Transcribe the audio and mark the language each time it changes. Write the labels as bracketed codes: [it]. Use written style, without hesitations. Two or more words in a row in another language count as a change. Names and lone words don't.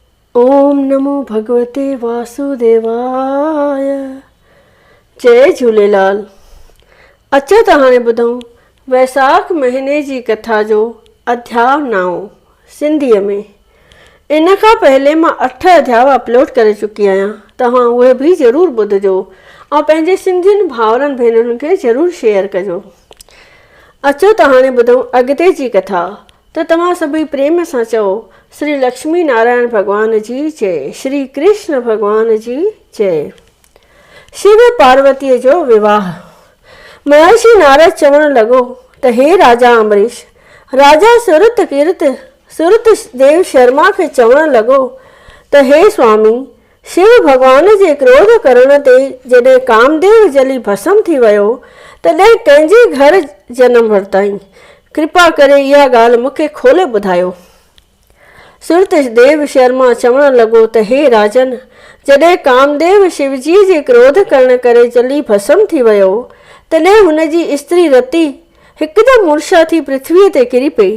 [sa] ओम नमो भगवते वासुदेवाय। [sd] जय झूलेलाल। अचो त हाणे ॿुधूं वैसाख महीने जी कथा जो अध्याय 9 सिंधीअ में। इन खां पहले मां 8 अध्याय अपलोड करे चुकी आहियां, तव्हां उहे बि ज़रूरु ॿुधजो ऐं पंहिंजे सिंधियुनि भाउरनि भेनरुनि खे ज़रूरु शेयर कजो। अचो त हाणे ॿुधूं अॻिते जी कथा। त तव्हां सभई प्रेम सां चओ श्री लक्ष्मी नारायण भॻवान जी जय, श्री कृष्ण भॻवान जी जय। शिव पार्वतीअ जो विवाह। महर्षि नारद चवणु लॻो त हे राजा अम्बरीश, राजा सुरत देव शर्मा खे चवणु लॻो त हे स्वामी, शिव भॻवान जे क्रोध करण ते जॾहिं कामदेव जली भस्म थी वियो तॾहिं कंहिंजे घर जनम वरिताई। कृपा करे इहा ॻाल्हि मूंखे खोले ॿुधायो। सुरत देव शर्मा चवणु लॻो त हे राजन, जॾहिं कामदेव शिवजी जे क्रोध करण करे जली भस्म थी वियो तॾहिं हुन जी स्त्री रति हिकदमि मूर्छा थी पृथ्वीअ ते किरी पई।